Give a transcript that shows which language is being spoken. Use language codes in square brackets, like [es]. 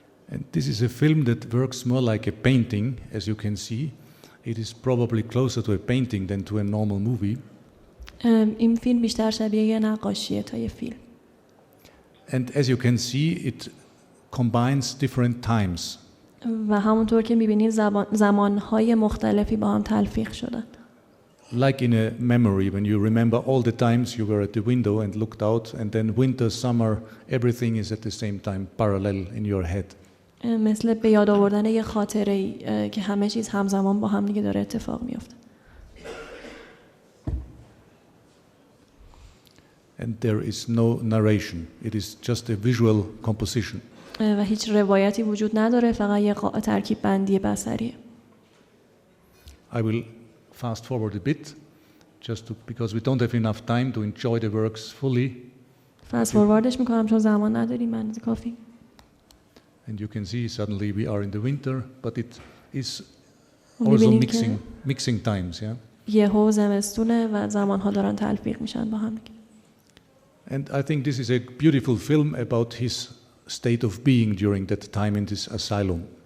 [en] And this is a film that works more like a painting, as you can see. It is probably closer to a painting than to a normal movie. [fa] این فیلم بیشتر شبیه یه نقاشیه تا یه فیلم. [en] And as you can see, it combines different times. [fa] و همونطور که می‌بینید زمان‌های مختلفی با هم تلفیق شدن. [en] Like in a memory, when you remember all the times you were at the window and looked out, and then winter, summer, everything is at the same time parallel in your head. [fa] مثل به یاد آوردن یه خاطره‌ای که همه چیز همزمان با هم دیگه داره اتفاق میفته. [en] And there is no narration. It is just a visual composition. [fa] و هیچ روایتی وجود نداره، فقط یه ترکیب بندی بصریه. [en] I will fast forward a bit, because we don't have enough time to enjoy the works fully. [fa] فاست فورواردش میکنم چون زمان نداریم من کافی. [en] And you can see suddenly we are in the winter, but it is also mixing times, yeah. [fa] یهو زمستونه و زمانها دارن تلفیق میشن با هم. [en] And I think this is a beautiful film about his state of being during that time in this asylum.